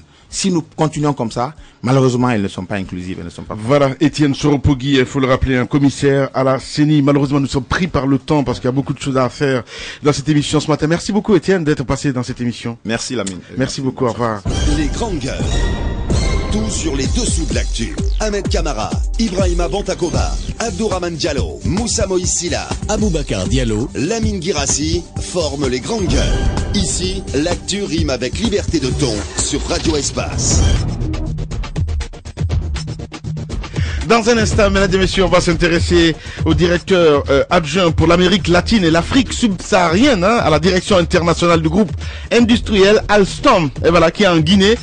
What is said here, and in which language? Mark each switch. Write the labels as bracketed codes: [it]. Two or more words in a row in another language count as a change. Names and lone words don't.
[fr] Si nous continuons comme ça, malheureusement, elles ne sont pas inclusives, elles ne sont pas... Voilà, Étienne Soropogui, il faut le rappeler, un commissaire à la CENI. Malheureusement, nous sommes pris par le temps parce qu'il y a beaucoup de choses à faire dans cette émission ce matin. Merci beaucoup, Étienne, d'être passé dans cette émission. Merci, Lamine. Merci beaucoup, au revoir. Les grandes gueules. Tout sur les dessous de l'actu. Ahmed Kamara, Ibrahima Bantakoba, Abdourahmane Diallo, Moussa Moïsila, Aboubacar Diallo, Lamine Guirassi forment les grandes gueules. Ici, l'actu rime avec liberté de ton sur Radio Espace. Dans un instant, mesdames et messieurs, on va s'intéresser au directeur adjoint pour l'Amérique latine et l'Afrique subsaharienne, à la direction internationale du groupe industriel Alstom, et voilà, qui est en Guinée.